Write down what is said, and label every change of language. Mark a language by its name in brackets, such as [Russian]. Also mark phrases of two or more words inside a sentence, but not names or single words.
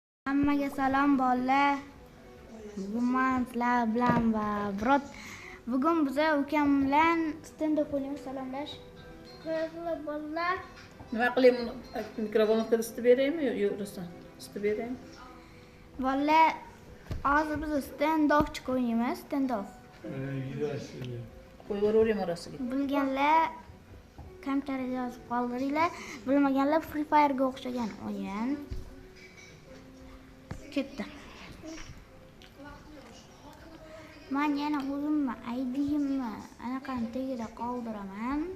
[Uzbek] Hammaga salom bolalar. Bugun men sizlar bilan va birot bugun biz ukam bilan stand-up o'ynaymiz. Salomlash. Qanday bolalar? Nima qilaymi? Mikrofonga isitib beraymi yo'qsa? Isitib beraymi? Bolalar, hozir biz stand-up o'ynaymiz. Stand-up. Qo'yib yuboring orasiga. Bilganlar kommentariyada yozib qoldiringlar. Bilmaganlar Free Fire ga o'xshagan o'yin. Ketdi. Men yana o'zimni aydiyimni anaqani tagida qoldiraman.